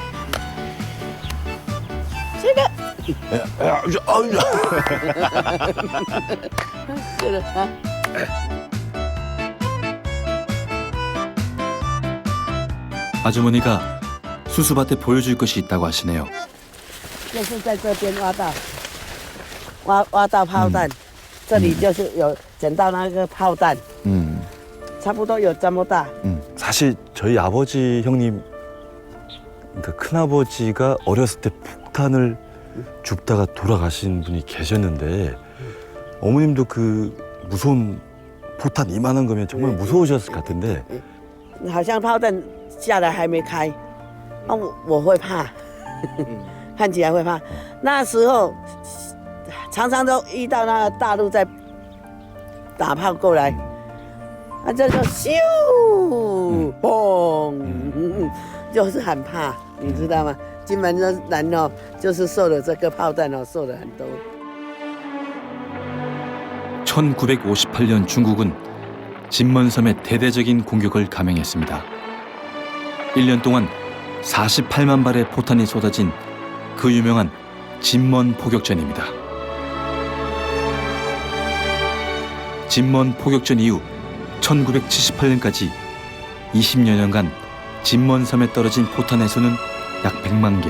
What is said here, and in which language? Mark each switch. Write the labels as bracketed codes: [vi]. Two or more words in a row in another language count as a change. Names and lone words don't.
[ko] 아주머니가 수수밭에 보여줄 것이 있다고 하시네요. [zh] 就是在这边挖到炮弹，这里就是有捡到那个炮弹，差不多有这么大。 [ko] 사실 저희 아버지 형님, 그러니까 큰아버지가 어렸을 때 폭탄을 줍다가 돌아가신 분이 계셨는데 어머님도 그 무서운 포탄 이만한 거면 정말 무서우셨을 것 같은데 [zh] 好像炮弹下来还没开，我会怕，看起来会怕。那时候常常都遇到那个大陆在打炮过来，这就咻嘣，就是很怕，你知道吗？金门的人哦，就是受了这个炮弹哦，受了很多。 [ko] 1958년 중국은 진먼섬에 대대적인 공격을 감행했습니다. 1년 동안 48만 발의 포탄이 쏟아진 그 유명한 진먼 포격전입니다. 진먼 포격전 이후 1978년까지 20여 년간 진먼섬에 떨어진 포탄의 수는 약 100만 개.